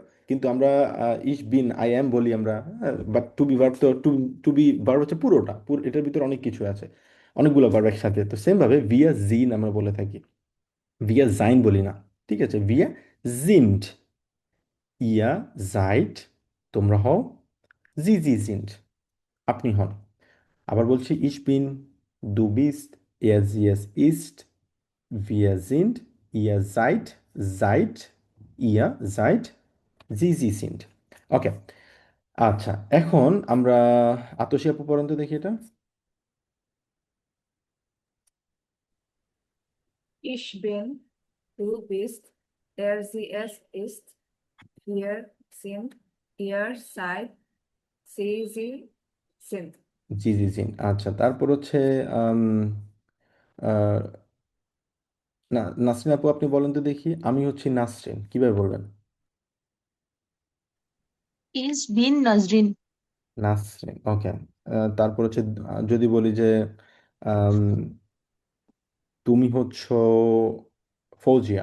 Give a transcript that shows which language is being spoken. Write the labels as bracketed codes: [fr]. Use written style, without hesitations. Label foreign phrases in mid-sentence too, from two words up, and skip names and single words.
[bn] কিন্তু আমরা [de] ich bin [en] I am [bn] বলি আমরা, [en] but to be verb [bn] তো [en] to be verb [bn] হচ্ছে পুরোটা, এটার ভিতরে অনেক কিছু আছে, অনেকগুলো ভার্ব একসাথে। তো সেম ভাবে [de] wir sind [bn] আমরা বলে থাকি, [de] wir sein [bn] বলি না, ঠিক আছে। [de] wir sind, ihr seid, [bn] তোমরা হও, [de] Sie Sie sind, [bn] আপনি হন। আবার বলছি, [de] ich bin, du bist, sie es ist, wir sind, ihr seid, ihr seid, sie sind। ওকে। [bn] আচ্ছা, এখন আমরা আতসী আপু পড়ান তো দেখি এটা। [de] Ich bin, du bist, Er, sie, es, ist, wir, sind, ihr, seid, sie, sind. [bn] জি জি জি, আচ্ছা তারপর হচ্ছে আম, আহ, না, নাসরিন আপু আপনি বলেন তো দেখি, আমি হচ্ছি নাসরিন, কিভাবে বলবেন? [de] Ich bin Nasrin. [bn] নাসরিন, ওকে। তারপর হচ্ছে যদি বলি যে আম, তুমি হচ্ছ ফৌজিয়া।